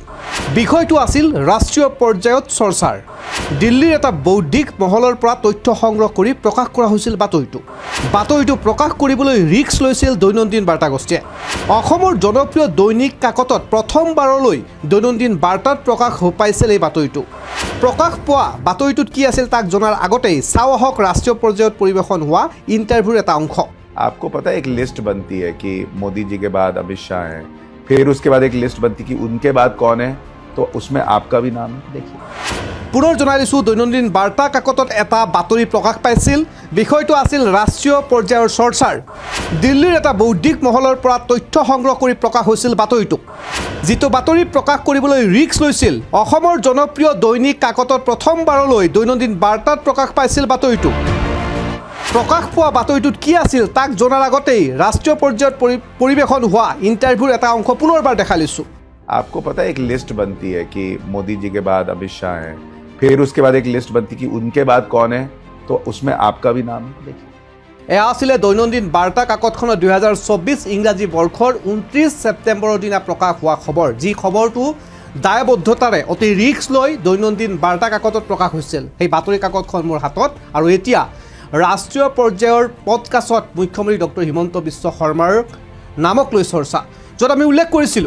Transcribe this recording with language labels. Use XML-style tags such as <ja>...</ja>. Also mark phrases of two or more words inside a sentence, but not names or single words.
<as>বিষয়টো আছিল ৰাষ্ট্ৰীয় পৰ্যায়ত চৰ্চাৰ। দিল্লীৰ এটা বৌদ্ধিক মহলৰ পৰা তথ্য সংগ্ৰহ কৰি প্ৰকাশ কৰা হৈছিল বাতৰিটো প্ৰকাশ কৰিবলৈ ৰিক্স লৈছিল দৈনন্দিন বাৰ্তা গোষ্ঠীয়ে। অসমৰ জনপ্ৰিয় দৈনিক কাকতত প্ৰথমবাৰলৈ দৈনন্দিন বাৰ্তাত প্ৰকাশ পাইছিল এই বাতৰিটো। প্ৰকাশ পোৱা বাতৰিটোত কি আছিল তাক জনাৰ আগতেই চাও আহক ৰাষ্ট্ৰীয় পৰ্যায়ত পৰিৱেশন হোৱা ইণ্টাৰভিউৰ এটা অংশ।</as> <hi>आपको पता है एक लिस्ट बनती है कि मोदी जी के बाद अमित शाह हैं, फिर उसके बाद एक लिस्ट बनती कि उनके बाद कौन है, तो उसमें आपका भी नाम है। देखिए</hi> <as>পুনৰ জনাই দিছোঁ, দৈনন্দিন বাৰ্তা কাকতত এটা বাতৰি প্ৰকাশ পাইছিল। বিষয়টো আছিল ৰাষ্ট্ৰীয় পৰ্যায়ৰ চৰ্চাৰ। দিল্লীৰ এটা বৌদ্ধিক মহলৰ পৰা তথ্য সংগ্ৰহ কৰি প্ৰকাশ হৈছিল বাতৰিটো। যিটো বাতৰি প্ৰকাশ কৰিবলৈ ৰিক্স লৈছিল অসমৰ জনপ্ৰিয় দৈনিক কাকতত প্ৰথমবাৰলৈ দৈনন্দিন বাৰ্তাত প্ৰকাশ পাইছিল বাতৰিটো। প্ৰকাশ পোৱা বাতৰিটোত কি আছিল তাক জনাৰ আগতেই ৰাষ্ট্ৰীয় পৰ্যায়ত পৰিৱেশন হোৱা ইণ্টাৰভিউৰ এটা অংশ পুনৰবাৰ দেখাই লৈছোঁ।</as> <hi>आपको पता है एक लिस्ट बनती है कि मोदी जी के बाद अमित शाह हैं, फिर उसके बाद एक लिस्ट बनती कि उनके बाद कौन है, तो उसमें आपका भी नाम है। देखिए</hi> <as>এয়া আছিলে দৈনন্দিন বাৰ্তা কাকতখনৰ 2024 ইংৰাজী বৰ্ষৰ 29 ছেপ্টেম্বৰৰ দিনা প্ৰকাশ হোৱা খবৰ, যি খবৰটো দায়বদ্ধতাৰে অতি ৰিক্স লৈ দৈনন্দিন বাৰ্তা কাকতত প্ৰকাশ হৈছিল। সেই বাতৰি কাকতখন মোৰ হাতত, আৰু এতিয়া ৰাষ্ট্ৰীয় পৰ্যায়ৰ পডকাষ্টত মুখ্যমন্ত্ৰী ডক্টৰ হিমন্ত বিশ্ব শৰ্মাৰ নামক লৈ চৰ্চা, য'ত আমি উল্লেখ কৰিছিলোঁ।</as>